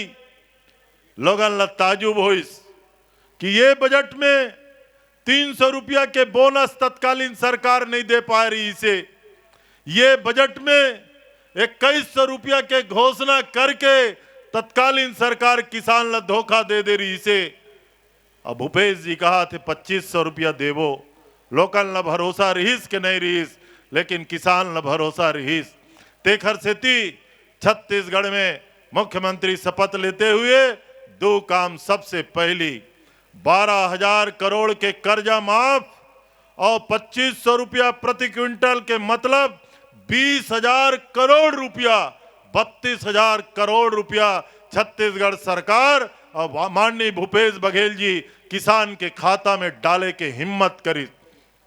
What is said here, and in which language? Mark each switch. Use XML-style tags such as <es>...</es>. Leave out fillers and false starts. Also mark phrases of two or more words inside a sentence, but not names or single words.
<hne>लोगन ला ताजुब होइस कि ये बजट में 300 रुपया के बोनस तत्कालीन सरकार नहीं दे पा रही से, ये बजट में 2100 रुपया के घोषणा करके तत्कालीन सरकार किसान ला धोखा दे रही से। अब भूपेश जी कहा थे 2500 रुपया देवो, लोकल न भरोसा रहीस के नहीं रहीस, लेकिन किसान न भरोसा रहीस। तेखर सेती छत्तीसगढ़ में मुख्यमंत्री शपथ लेते हुए 2 काम, सबसे पहली 12,000 करोड़ के कर्जा माफ और 2500 रुपया प्रति क्विंटल के मतलब 20,000 करोड़ रुपया, 32,000 करोड़ रुपया छत्तीसगढ़ सरकार और माननीय भूपेश बघेल जी किसान के खाता में डाले के हिम्मत करी।</hne>